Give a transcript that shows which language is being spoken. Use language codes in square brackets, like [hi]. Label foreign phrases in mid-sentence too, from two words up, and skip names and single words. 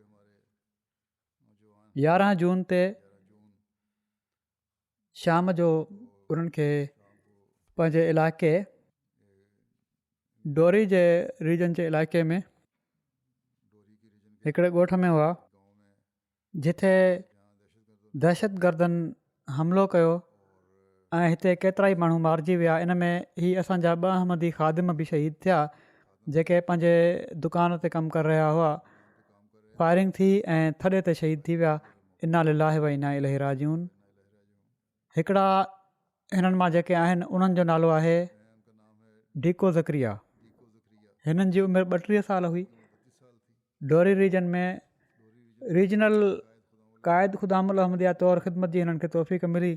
[sd] 11 जून ते शाम जो उन्हनि खे पंहिंजे इलाइक़े डोरी जे रीजन जे इलाइक़े में हिकिड़े ॻोठ में हुआ जिथे दहशतगर्दनि हमिलो कयो ऐं हिते केतिरा ई माण्हू मारिजी विया। इन में ही असांजा 2 अहमदी ख़ादिम बि शहीद थिया जेके पंहिंजे दुकान ते कमु करे रहिया हुआ। फायरिंग थी ऐं थॾे ते शहीद थी विया। [ar] إنا لله وإنا إليه راجعون. [sd] हिकिड़ा हिननि मां जेके आहिनि उन्हनि जो नालो आहे डीको ज़करिया। हिननि जी उमिरि 32 साल हुई। डोरी रीजन में रीजनल क़ाइद ख़ुदामुल अहमदिया तौरु ख़िदमत जी हिननि खे तौफ़ीक़ मिली।